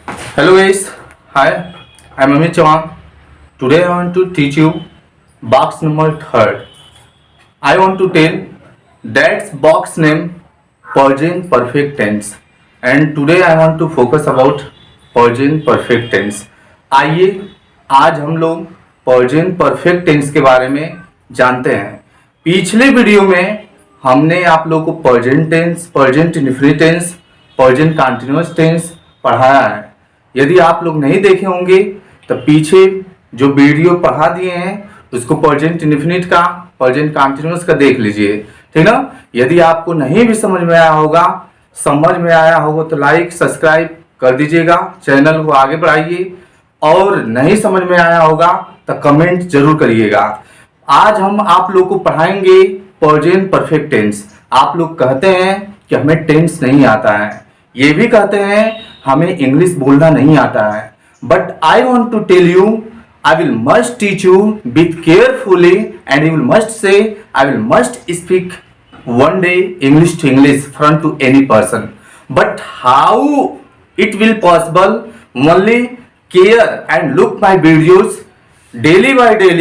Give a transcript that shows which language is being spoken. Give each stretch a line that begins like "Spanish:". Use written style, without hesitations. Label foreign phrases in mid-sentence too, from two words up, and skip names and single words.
English: Hello guys, hi, I'm Amit Chauhan. Today I want to teach you box number third. I want to tell that's box name Persian perfect tense and today I want to focus about Persian perfect tense.
Hindi: आइए आज हम लोग
English: Persian perfect tense
Hindi: के बारे में जानते हैं। पिछले वीडियो में हमने आप लोगों को
English: Persian tense, Persian indefinite tense, Persian continuous tense
Hindi: पढ़ाया है। यदि आप लोग नहीं देखे होंगे तो पीछे जो वीडियो पढ़ा दिए हैं उसको
English: present indefinite
Hindi: का,
English: present continuous
Hindi: का देख लीजिए, ठीक ना। यदि आपको नहीं भी समझ में आया होगा तो
English: like subscribe
Hindi: कर दीजिएगा, चैनल को आगे बढ़ाइए। और नहीं समझ में आया होगा तो कमेंट जरूर करिएगा। आज हम आप लोग को पढ़ाएंगे
English: present perfect tense.
Hindi: आप लोग कहते हैं कि हमें टेंस नहीं आता है, ये भी कहते हैं हमें इंग्लिश बोलना नहीं आता है,
English: But I want to tell you I will must teach you with carefully and you will must say I will must speak one day English to English front to any person. But how it will possible? Only care and look my videos daily by daily.